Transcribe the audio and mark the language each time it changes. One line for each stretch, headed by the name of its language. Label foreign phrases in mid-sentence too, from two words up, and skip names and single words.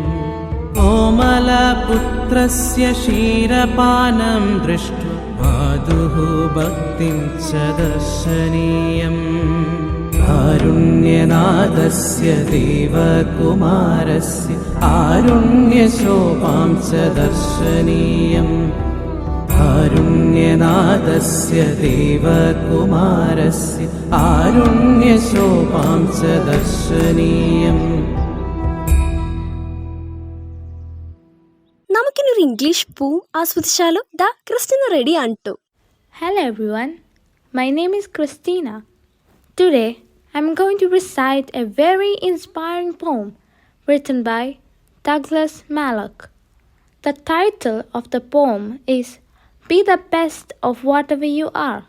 Sanskrit: कोमलपुत्रस्य क्षीरपानं दृष्ट्वा मातुः भक्तिं च दर्शनीयम् कारुण्यनादस्य देवकुमारस्य आरुण्यशोभां च दर्शनीयम् कारुण्यनादस्य देवकुमारस्य आरुण्यशोभां च दर्शनीयम्
Malayalam: നമുക്കിനൊരു
English: English poem
Malayalam: ആസ്വദിച്ചാലോ? ദാ ക്രിസ്റ്റിന റെഡി ആണ് ട്ടോ.
English: Hello everyone, my name is Christina. Today I'm going to recite a very inspiring poem written by Douglas Malloch. The title of the poem is Be the Best of Whatever You Are.